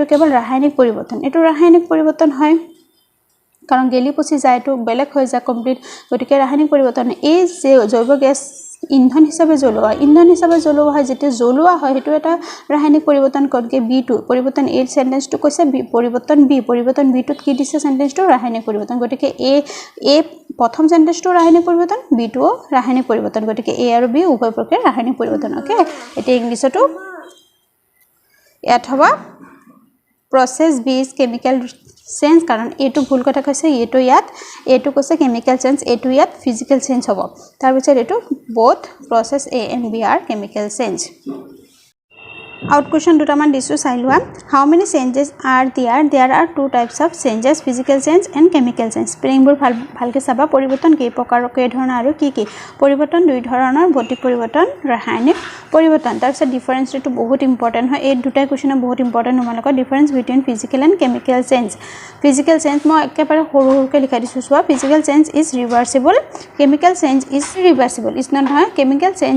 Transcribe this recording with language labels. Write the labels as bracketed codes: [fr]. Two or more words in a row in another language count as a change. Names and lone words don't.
[as] কেৱল ৰাসায়নিক পৰিৱৰ্তন এটো ৰাসায়নিক পৰিৱৰ্তন হয় কাৰণ গলি পচি যায় তো বেলেগ হৈ যায় কমপ্লিট গতিকে ৰাসায়নিক পৰিৱৰ্তন এই যে জৈৱ গেছ ইন্ধন হিচাপে জ্বলোৱা হয় যেতিয়া জ্বলোৱা হয় হেতু এটা ৰাসায়নিক পৰিৱৰ্তন গতিকে বি টো পৰিৱৰ্তন এ সেন্টেন্সটো কৈছে পৰিৱৰ্তন বি টোত কি দিছে সেন্টেন্সটো ৰাসায়নিক পৰিৱৰ্তন গতিকে এ প্ৰথম সেন্টেন্সটো ৰাসায়নিক পৰিৱৰ্তন বি টো ৰাসায়নিক পৰিৱৰ্তন গতিকে এ আৰু বি উভয় প্ৰক্ৰিয়া ৰাসায়নিক পৰিৱৰ্তন ওকে এতিয়া ইংলিছতো ইয়াত হ'ব [en] process B is chemical change [as] কাৰণ এটো ভুল কথা কৈছে এটো কৈছে [en] chemical change [as] এটো ইয়াত [en] physical change [as] হ'ব তাৰ পিছত এটো [en] both process A and B are chemical change [as] আউট কোৱেশ্চন দুটামান দিছো চাই লোৱা [en] how many changes are there are two types of changes physical change and chemical change [as] স্পেলিংবোৰ ভালকৈ চাবা পৰিৱৰ্তন কেই প্ৰকাৰ কেই ধৰণৰ আৰু কি কি পৰিৱৰ্তন দুই ধৰণৰ ভৌতিক পৰিৱৰ্তন ৰাসায়নিক পৰিৱৰ্তন তাৰপিছত ডিফাৰেন্সটো বহুত ইম্পৰ্টেণ্ট হয় এই দুটা কোৱেশ্চন বহুত ইম্পৰ্টেণ্ট তোমালোকৰ [en] difference between physical and chemical change physical change [as] মই একেবাৰে সৰু সৰুকৈ লিখাই দিছোঁ চোৱা [en] physical change is reversible chemical change is irreversible is not [as] হয় [en] chemical change